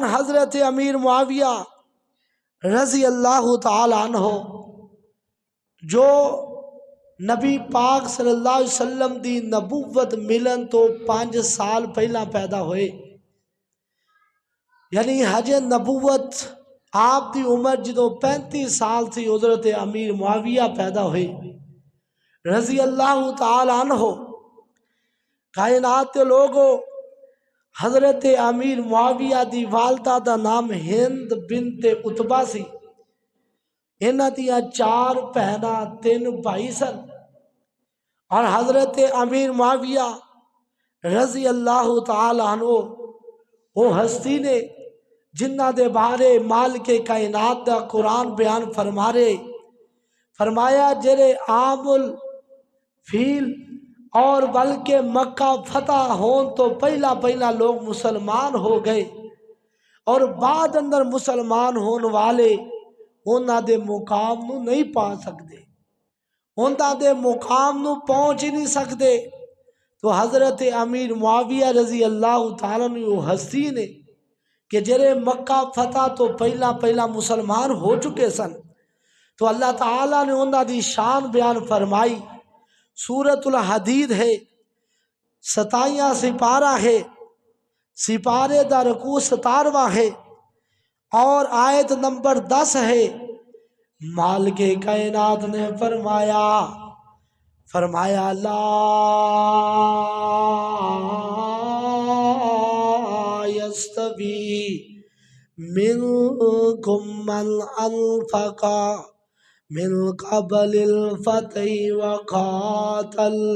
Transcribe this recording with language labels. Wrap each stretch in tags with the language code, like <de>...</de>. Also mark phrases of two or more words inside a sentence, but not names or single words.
<pa>حضرت امیر معاویہ</pa> <ar>رضی اللہ تعالی عنہ،</ar> <pa>جو نبی پاک</pa> <ar>صلی اللہ علیہ وسلم</ar> <pa>دی نبوت ملن تو 5 سال پہلا پیدا ہوئے، یعنی حج نبوت آپ دی عمر جدو 35 سال تھی حضرت امیر معاویہ پیدا ہوئے</pa> <ar>رضی اللہ تعالی عنہ۔</ar> <pa>کائنات کے لوگو حضرت امیر معاویہ دی والدہ دا نام ہند بنت عتبہ سی۔ انہاں دیاں 4 بہناں 3 بھائی سن، اور حضرت امیر معاویہ</pa> <ar>رضی اللہ تعالی عنہ</ar> <pa>وہ ہستی نے جنہ دے بارے مالک کائنات دا قرآن بیان فرما رہے، فرمایا جڑے عام الفیل اور بلکہ مکہ فتح ہون تو پہلا لوگ مسلمان ہو گئے، اور بعد اندر مسلمان ہون والے انہاں دے مقام نو نہیں پا سکتے، انہاں دے مقام نو پہنچ ہی نہیں سکتے۔ تو حضرت امیر معاویہ</pa> <ar>رضی اللہ تعالیٰ عنہ</ar> <pa>وہ ہستی نے کہ جڑے مکہ فتح تو پہلا مسلمان ہو چکے سن، تو اللہ تعالیٰ نے انہاں دی شان بیان فرمائی۔ سورۃ الحدید ہے، 27 سپارہ ہے، سپارے دا رکوع 17واں ہے، اور آیت نمبر 10 ہے۔ مالک کائنات نے فرمایا</pa> <ar>لا یستوی منکم من انفق من قبل الفتح وقاتل</ar>